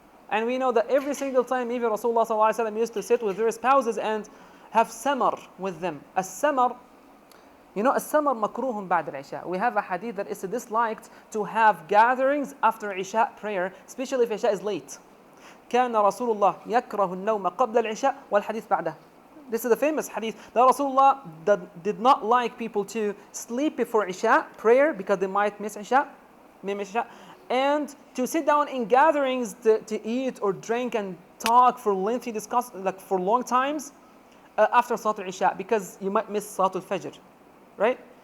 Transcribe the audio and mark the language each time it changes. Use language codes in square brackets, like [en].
[en] And we know that every single time, even Rasulullah sallallahu alaihi wasallam used to sit with their spouses and have samar with them. As-samar, you know, [ar] as-samar makruhun ba'd al-isha. [en] We have a hadith that is disliked to have gatherings after Isha prayer, especially if Isha is late. [ar] كان رسول الله يكره النوم قبل العشاء والحديث بعده. [en] This is the famous hadith that Rasulullah did not like people to sleep before Isha prayer because they might miss Isha, and to sit down in gatherings to eat or drink and talk for lengthy like for long times after Salatul Isha, because you might miss Salatul Fajr, right?